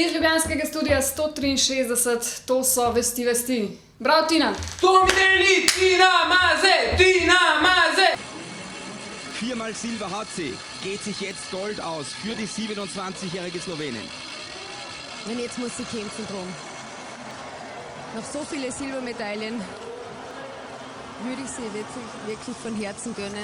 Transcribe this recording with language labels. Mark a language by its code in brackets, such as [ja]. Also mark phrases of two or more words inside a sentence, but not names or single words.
[sl] Ljubljanskega studia 163, to so vesti. Bravo, Tina! To mi deli, Tina Maze, Tina Maze! [de] Viermal Silber hat sie, geht sich jetzt Gold aus für die 27-jährige Slowenin. Und jetzt muss sie kämpfen drum. Noch so viele Silbermedaillen würde ich sie wirklich von Herzen gönnen.